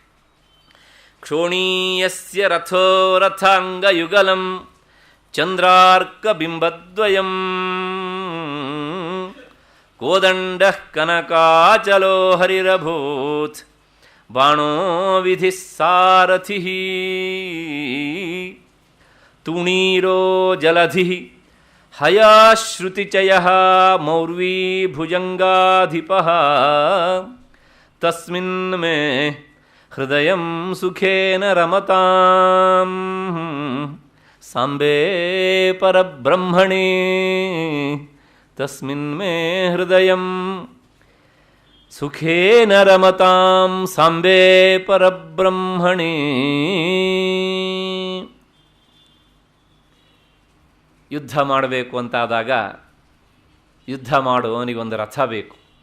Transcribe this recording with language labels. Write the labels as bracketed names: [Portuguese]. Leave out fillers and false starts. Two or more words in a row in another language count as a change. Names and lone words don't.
[Sanskrit] ಕ್ಷೋಣೀಯಸ್ಯ ರಥೋ ರಥಾಂಗಯುಗಲಂ ಚಂದ್ರಾರ್ಕಬಿಂಬದ್ವಯಂ ಕೋದಂಡಃ ಕನಕಾಚಲೋ ಹರಿರಭೂತ್ ಬಾಣೋ ವಿಧಿಃ ಸಾರಥಿಃ ತುಣೀರೋ ಜಲಧಿಃ ಹಯಾಶ್ರುತಿಚಯಃ ಮೌರ್ವೀ ಭುಜಂಗಾಧಿಪಃ ತಸ್ಮಿನ್ ಮೇ ಹೃದಯಂ ಸುಖೇನ ರಮತಾಂ ಸಾಂಬೇ ಪರಬ್ರಹ್ಮಣೇ ತಸ್ಮಿನ್ ಮೇ ಹೃದಯಂ ಸುಖೇನ ರಮತಾಂ ಸಾಂಬೇ ಪರಬ್ರಹ್ಮಣೇ. [Kannada] ಯುದ್ಧ ಮಾಡಬೇಕು ಅಂತಾದಾಗ ಯುದ್ಧ ಮಾಡುವವನಿಗೊಂದು ರಥ ಬೇಕು.